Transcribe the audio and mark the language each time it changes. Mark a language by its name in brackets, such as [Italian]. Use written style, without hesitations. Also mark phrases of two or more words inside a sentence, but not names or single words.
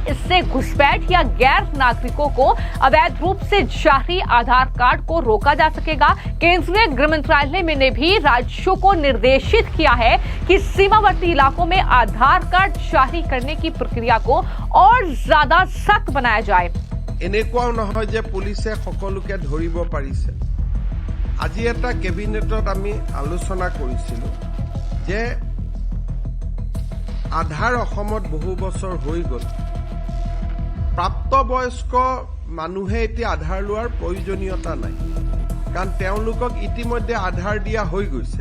[Hindi] इससे घुसपैठ या गैर नागरिकों को अवैध रूप से जारी आधार कार्ड को रोका जा सकेगा। केंद्रीय गृह मंत्रालय ने भी राज्यों को निर्देशित किया है कि सीमावर्ती इलाकों में आधार कार्ड जारी करने की प्रक्रिया को और ज्यादा सख्त बनाया जाए। [Assamese] এনেকুৱাও নহয় যে পুলিচে সকলোকে ধৰিব পাৰিছে। আজি এটা কেবিনেটত আমি আলোচনা কৰিছিলোঁ যে আধাৰ অসমত বহু বছৰ হৈ গ'ল, প্ৰাপ্তবয়স্ক মানুহে এতিয়া আধাৰ লোৱাৰ প্ৰয়োজনীয়তা নাই, কাৰণ তেওঁলোকক ইতিমধ্যে আধাৰ দিয়া হৈ গৈছে।